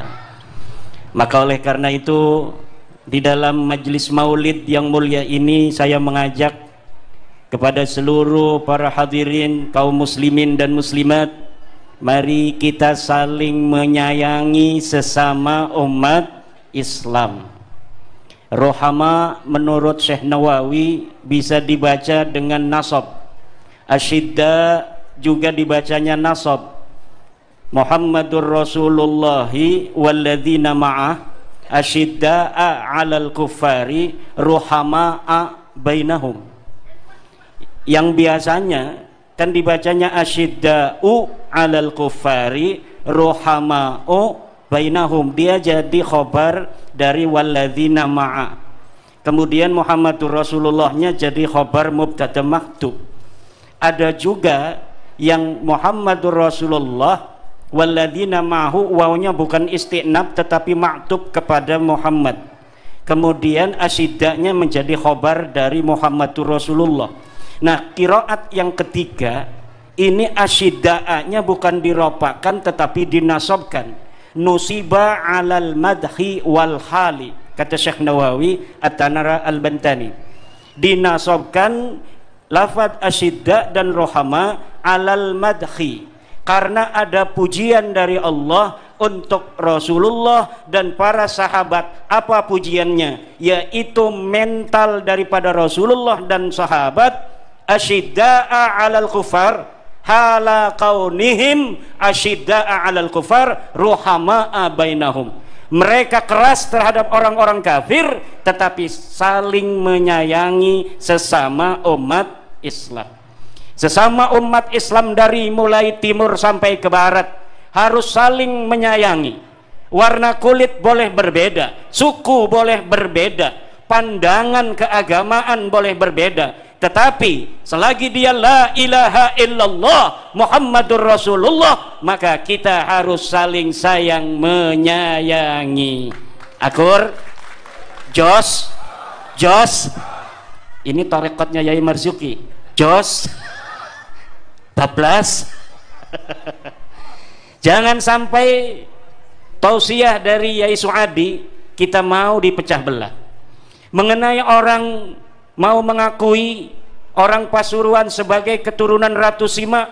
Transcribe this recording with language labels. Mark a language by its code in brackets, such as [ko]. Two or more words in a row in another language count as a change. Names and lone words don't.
[id] Maka oleh karena itu di dalam majelis maulid yang mulia ini saya mengajak kepada seluruh para hadirin kaum muslimin dan muslimat, mari kita saling menyayangi sesama umat Islam. Rohama menurut Syekh Nawawi bisa dibaca dengan nasab. Asyidda juga dibacanya nasab. [ar] محمد رسول الله والذين معه أشداء على الكفار رحماء بينهم. [id] Yang biasanya kan dibacanya [ar] أشداء على الكفار رحماء بينهم. [id] Dia jadi khobar dari [ar] والذين مع. [id] Kemudian Muhammadur Rasulullahnya jadi [ar] خبر مبتدأ مكتوب. [id] ada juga yang [ar] محمد رسول الله والذين معه, [id] wawnya bukan istinab tetapi maktub kepada Muhammad. Kemudian asyidanya menjadi khobar dari [ar] محمد رسول الله. [id] Nah, qiraat yang ketiga ini asyida'anya bukan diropakan tetapi dinasobkan. [ar] نصب على المدح والحال, [id] kata Syekh Nawawi At-Tanara Al-Bantani. Dinasobkan lafadz asyidda dan rohama [ar] على المدح, [id] karena ada pujian dari Allah untuk Rasulullah dan para sahabat. Apa pujiannya? Yaitu mental daripada Rasulullah dan sahabat. [ar] أشداء على الكفار حال كونهم أشداء على الكفار رحماء بينهم. [id] Mereka keras terhadap orang-orang kafir tetapi saling menyayangi sesama umat Islam. Sesama umat Islam dari mulai timur sampai ke barat harus saling menyayangi. Warna kulit boleh berbeda, suku boleh berbeda, pandangan keagamaan boleh berbeda, tetapi selagi dia [ar] لا إله إلا الله محمد رسول الله, [id] maka kita harus saling sayang menyayangi. Akur jos ini tarekatnya Yai Marzuki. Jos bablas. Jangan sampai tausiah dari Yai Suadi kita mau dipecah belah mengenai orang mau mengakui orang Pasuruan sebagai keturunan Ratu Sima.